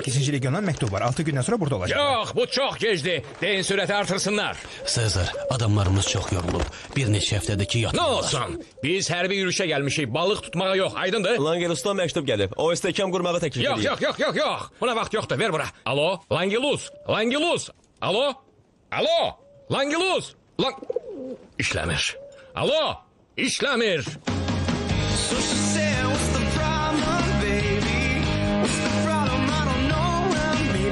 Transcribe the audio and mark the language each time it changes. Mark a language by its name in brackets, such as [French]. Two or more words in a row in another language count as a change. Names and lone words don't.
[Azerbaijani] 2-ci legiondan məktub var. 6 gündən sonra burada olacaq. Yox, bu çox gecdir. Deyin sürəti artırsınlar. Sezar, adamlarımız çox yorulub. Bir neçə həftədir ki Nə yatırlar. olsun? Biz hərbi yürüyüşə gəlmişik. Balıq tutmağa yox, aydındır? Langelus'tan məktub gəlib. O istehkam qurmağı təklif Yox, edir. yox, yox, yox, yox. Buna vaxt yoxdur. Ver bura. Alo, Langilus. Langilus. Alo. Alo. Langilus. İşləmir. Alo. İşləmir. [English] So she said, what's the problem, baby? What's the problem? I don't know.